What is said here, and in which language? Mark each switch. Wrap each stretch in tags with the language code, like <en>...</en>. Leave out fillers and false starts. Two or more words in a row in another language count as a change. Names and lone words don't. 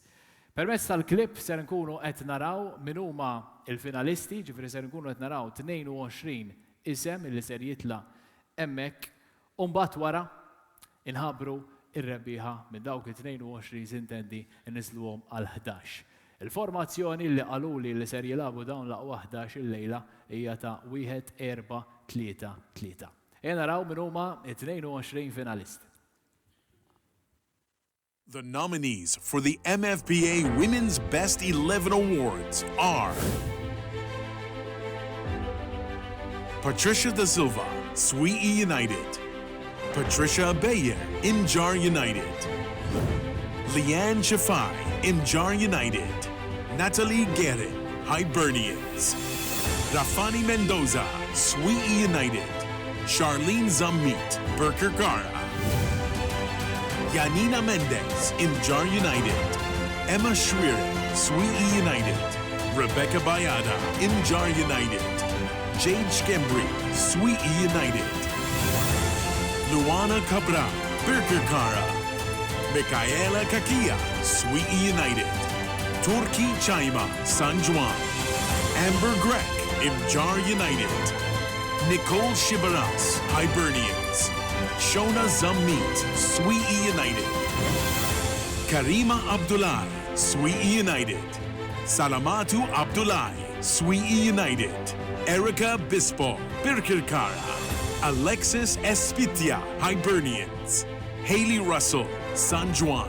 <mt>Permezz tal-klipp ser nkunu qed naraw min huma il-finalisti, ġifieri ser nkunu qed naraw 22 isem li ser jitla' hemmhekk u mbagħad wara inħabbru ir-rebbieħa minn dawk it-22 sintendi nisluhom għal 11. Il-formazzjoni li qaluli li ser jilagħbu dawn l-aqwa 11 il-lejla hija ta' 1-4-3-3. Naraw min huma it-22 finalist.</mt> <en>The nominees for the MFPA Women's Best 11 Awards are Patricia Da Silva, Sweetie United. Patricia Bayer, Injar United. Leanne Shafai, Injar United. Natalie Guerin, Hibernians. Rafani Mendoza, Sweetie United. Charlene Zammit, Berker Gara. Yanina Mendez, Injar United. Emma Schwerin, Sweetie United. Rebecca Bayada, Injar United. Jade Skembri, Sweetie United. Luana Cabral, Berker Kara. Michaela Kakia, Sweetie United. Turki Chaima, San Juan. Amber Grek, Imjar United. Nicole Shibaras, Hibernians. Shona Zammit, Sweetie United. Karima Abdullahi, Sweetie United. Salamatu Abdullahi, Sweetie United. Erica Bispo, Birkir Kara. Alexis Espitia, Hibernians. Haley Russell, San Juan.</en>